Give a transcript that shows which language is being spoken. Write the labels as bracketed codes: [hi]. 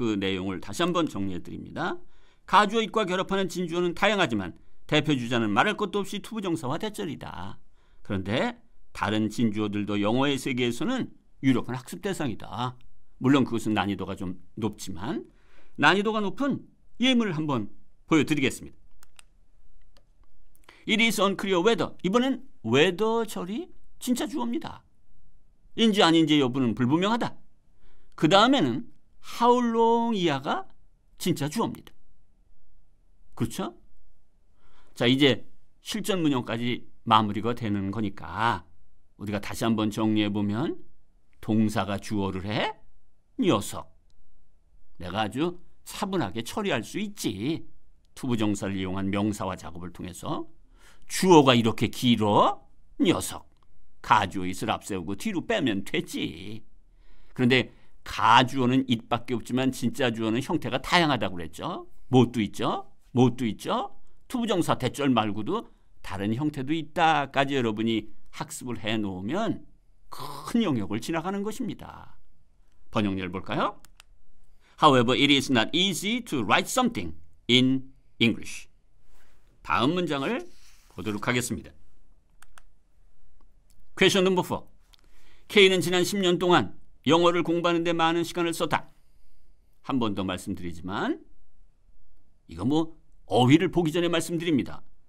[ko] 그 내용을 다시 한번 정리해 드립니다. 가주어 it과 결합하는 진주어는 다양하지만 대표주자는 말할 것도 없이 투부정사와 대절이다. 그런데 다른 진주어들도 영어의 세계에서는 유력한 학습 대상이다. 물론 그것은 난이도가 좀 높지만, 난이도가 높은 예문을 한번 보여드리겠습니다. [en] It is unclear whether, [ko] 이번엔 [en] whether절이 [ko] 진짜 주어입니다. 인지 아닌지 여부는 불분명하다. 그 다음에는 how long 이하가 진짜 주어입니다. 그렇죠? 자, 이제 실전 문형까지 마무리가 되는 거니까 우리가 다시 한번 정리해보면, 동사가 주어를 해? 녀석. 내가 아주 차분하게 처리할 수 있지. 투부정사를 이용한 명사화 작업을 통해서. 주어가 이렇게 길어? 녀석. 가주어 it을 앞세우고 뒤로 빼면 되지. 그런데 가주어는 it밖에 없지만 진짜 주어는 형태가 다양하다고 그랬죠. 뭣도 있죠? 뭣도 있죠? 투부정사 대절 말고도 다른 형태도 있다까지 여러분이 학습을 해놓으면 큰 영역을 지나가는 것입니다. 번역례를 볼까요? [en] However, it is not easy to write something in English. [ko] 다음 문장을 보도록 하겠습니다. [en] Question number 4. [ko] K는 지난 10년 동안 영어를 공부하는 데 많은 시간을 썼다. 한 번 더 말씀드리지만 이거 어휘를 보기 전에 말씀드립니다.